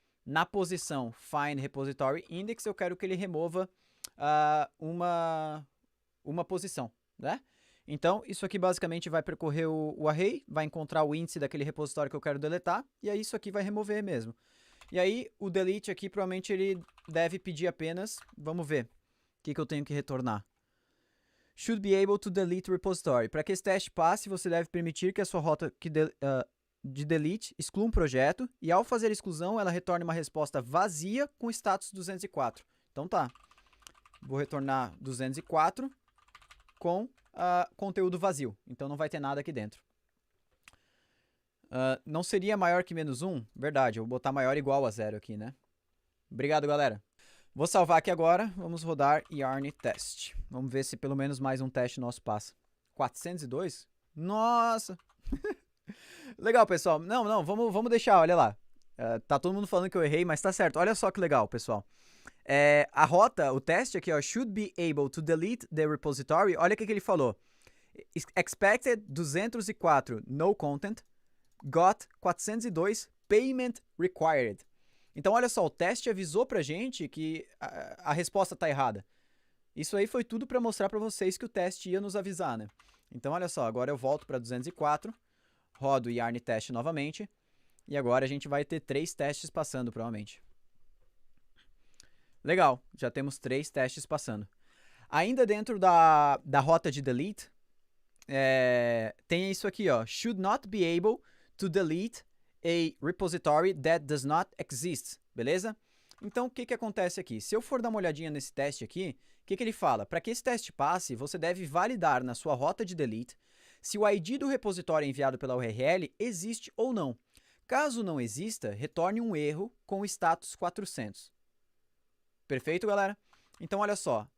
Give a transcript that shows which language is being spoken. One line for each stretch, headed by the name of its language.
Portuguese: Na posição find repository index, eu quero que ele remova uma posição, né? Então, isso aqui basicamente vai percorrer o array, vai encontrar o índice daquele repositório que eu quero deletar, e aí isso aqui vai remover mesmo. E aí, o delete aqui, provavelmente ele deve pedir apenas, vamos ver, o que eu tenho que retornar.
English: Should be able to delete repository.
Portuguese: Para que esse teste passe, você deve permitir que a sua rota de delete exclua um projeto, e ao fazer a exclusão, ela retorne uma resposta vazia com status 204. Então tá, vou retornar 204 com conteúdo vazio, então não vai ter nada aqui dentro. Não seria maior que -1? Verdade, eu vou botar maior igual a 0 aqui, né? Obrigado, galera. Vou salvar aqui agora, vamos rodar yarn test. Vamos ver se pelo menos mais um teste nosso passa. 402? Nossa! Legal, pessoal. Não, vamos deixar, olha lá. Tá todo mundo falando que eu errei, mas tá certo. Olha só que legal, pessoal. A rota, o teste aqui, ó,
English: should be able to delete the repository.
Portuguese: Olha o que ele falou.
English: Expected 204 no content, got 402 payment required.
Portuguese: Então, olha só, o teste avisou pra gente que a resposta tá errada. Isso aí foi tudo para mostrar para vocês que o teste ia nos avisar, né? Então, olha só, agora eu volto para 204, rodo o yarn test novamente, e agora a gente vai ter 3 testes passando, provavelmente. Legal, já temos 3 testes passando. Ainda dentro da rota de delete, tem isso aqui, ó.
English: Should not be able to delete a repository that does not exist,
Portuguese: beleza? Então, o que acontece aqui? Se eu for dar uma olhadinha nesse teste aqui, o que ele fala? Para que esse teste passe, você deve validar na sua rota de delete se o ID do repositório enviado pela URL existe ou não. Caso não exista, retorne um erro com o status 400. Perfeito, galera? Então, olha só.